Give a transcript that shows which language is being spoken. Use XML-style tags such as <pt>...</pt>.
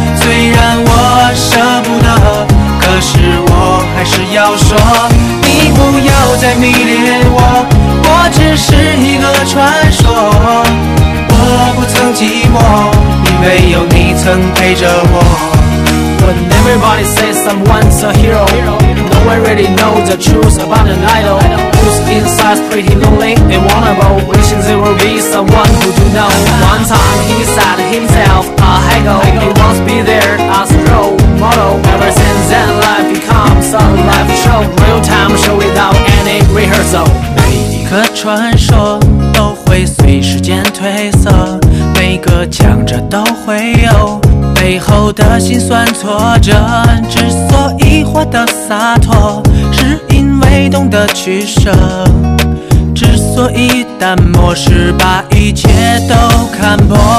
<zh>虽然我舍不得，可是我还是要说。你不要再迷恋我，我只是一个传说。我不曾寂寞，因为有你曾陪着我。</zh> <en>When everybody says someone's a hero, no one really knows the truth about an idol. Who's inside's pretty lonely and vulnerable, wishing there will be someone who do know. One time he said himself a haggle, he wants to be there as a role model. Ever since then life becomes a live show, real time show without any rehearsal.</en> <zh>每一个传说都会随时间褪色，每个强者都会有背后的心酸挫折，之所以活得洒脱，是因为懂得取舍；之所以淡漠，是把一切都看破。</zh>